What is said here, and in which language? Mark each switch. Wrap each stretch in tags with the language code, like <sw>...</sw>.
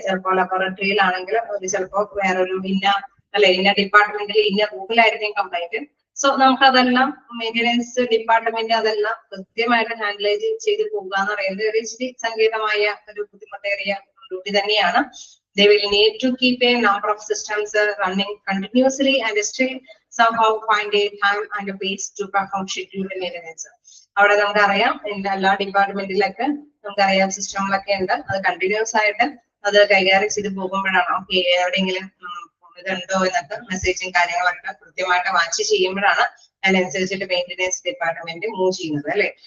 <ml>ചിലപ്പോൾ ലബോറട്ടറിയിലാണെങ്കിലും അത് ചിലപ്പോൾ വേറൊരു ഇന്ന ഡിപ്പാർട്ട്മെന്റിൽ ഇന്ന റൂമിലായിരിക്കും കംപ്ലൈന്റ്. സോ നമുക്ക് അതെല്ലാം മെയിൻ്റനൻസ് ഡിപ്പാർട്ട്മെന്റ് അതെല്ലാം കൃത്യമായിട്ട് ഹാൻഡിൽ ചെയ്ത് പോകുക എന്ന് പറയുന്നത് ഒരു ഇച്ചിരി സങ്കീർണമായ ഒരു ബുദ്ധിമുട്ടേറിയ ഡ്യൂട്ടി തന്നെയാണ്.</ml> <en>They will need to keep a number of systems running continuously and still somehow find a time and a place to perform scheduled maintenance.</en> <ml>അവിടെ നമുക്കറിയാം എല്ലാ ഡിപ്പാർട്ട്മെന്റിലൊക്കെ നമുക്കറിയാം സിസ്റ്റങ്ങളൊക്കെ ഉണ്ട്. അത് കണ്ടിന്യൂസ് ആയിട്ട് അത് കൈകാര്യം ചെയ്ത് പോകുമ്പോഴാണ് ഓക്കെ എവിടെയെങ്കിലും ഇതുണ്ടോ എന്നൊക്കെ മെസ്സേജും കാര്യങ്ങളൊക്കെ കൃത്യമായിട്ട് വാച്ച് ചെയ്യുമ്പോഴാണ് അതിനനുസരിച്ചിട്ട് മെയിൻ്റെനൻസ് ഡിപ്പാർട്ട്മെന്റ് മൂവ് ചെയ്യുന്നത് അല്ലെ.</ml>